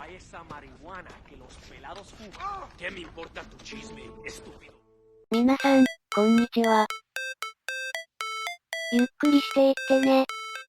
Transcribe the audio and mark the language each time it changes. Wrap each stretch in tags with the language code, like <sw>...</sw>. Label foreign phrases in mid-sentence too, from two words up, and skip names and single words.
<es>esa marihuana que los pelados fuman. ¿Qué me importa tu chisme, estúpido?</es> <ja>皆さん、こんにちは。ゆっくりしていってね。</ja>